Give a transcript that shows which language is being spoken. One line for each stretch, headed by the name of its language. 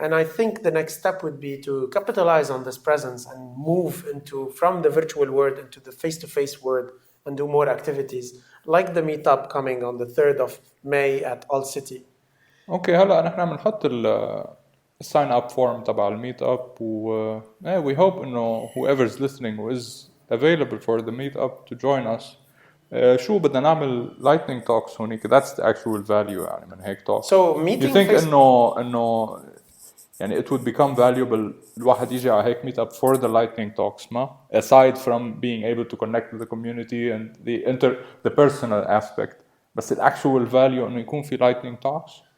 English: And I think the next step would be to capitalize on this presence and move from the virtual world into the face-to-face world and do more activities, like the meetup coming on the 3rd of May at All City.
Arabic: اوكي هلا نحن بنحط الساين اب فورم تبع الميت اب
English: و we hope انه whoever's listening who is available for the meet up to join us.
Arabic: شو بدنا نعمل
English: lightning talks
Arabic: هونيك.
English: That's the actual value
Arabic: يعني من هيك
English: talk. So meeting you think انه يعني it would become valuable
Arabic: الواحد يجي على هيك
English: meet up for the lightning talks ما aside from being able to connect with the community and the personal aspect, بس the actual value
Arabic: انه يكون في
English: lightning talks.